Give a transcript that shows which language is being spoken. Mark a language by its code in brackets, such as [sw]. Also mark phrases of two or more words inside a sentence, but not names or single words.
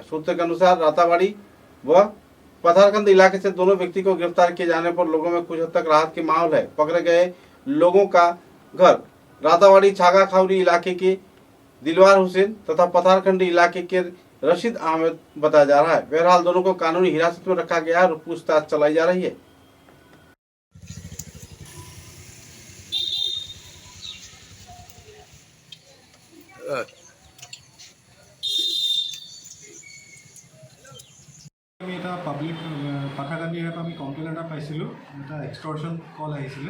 [hi] सूत्र के अनुसार राताबाड़ी व पथारकंद इलाके से दोनों व्यक्ति को गिरफ्तार किए जाने पर लोगों में कुछ हद तक राहत की माहौल है। पकड़े गए लोगों का घर राताबाड़ी छागा खाउरी इलाके के दिलवार हुसैन तथा पथारकंडी इलाके के रशीद अहमद बताया जा रहा है। बहरहाल दोनों को कानूनी हिरासत में रखा गया और पूछताछ चलाई जा रही है। [as] আমি এটা পাব্লিক পাথাকান্দি এপ আমি কমপ্লেইন এটা পাইছিলোঁ, এটা [en] extortion call [as] আহিছিলে।